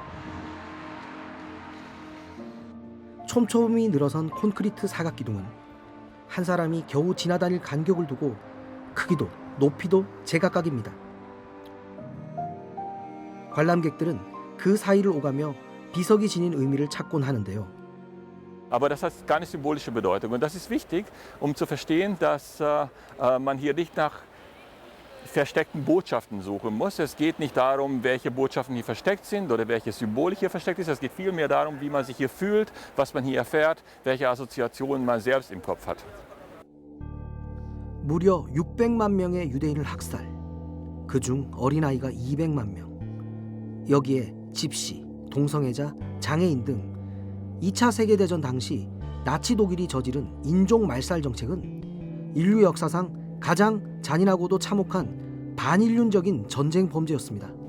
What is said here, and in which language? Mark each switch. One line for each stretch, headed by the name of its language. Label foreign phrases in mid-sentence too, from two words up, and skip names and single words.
Korean: 촘촘히 늘어선 콘크리트 사각기둥은 한 사람이 겨우 지나다닐 간격을 두고 크기도 높이도 제각각입니다. 관람객들은 그 사이를 오가며 비석이 지닌 의미를 찾곤 하는데요.
German: Aber das hat keine symbolische Bedeutung. Und das ist wichtig, um zu verstehen, dass man hier nicht nach versteckten Botschaften suchen muss. Es geht nicht darum, welche Botschaften hier versteckt sind oder welche Symbolik hier versteckt ist. Es geht vielmehr darum, wie man sich hier fühlt, was man hier erfährt, welche Assoziationen man selbst im Kopf hat.
Korean: 무려 600만 명의 유대인을 학살. 그중 어린아이가 200만 명. 여기에 집시, 동성애자, 장애인 등 2차 세계대전 당시 나치 독일이 저지른 인종 말살 정책은 인류 역사상 가장 잔인하고도 참혹한 반인륜적인 전쟁 범죄였습니다.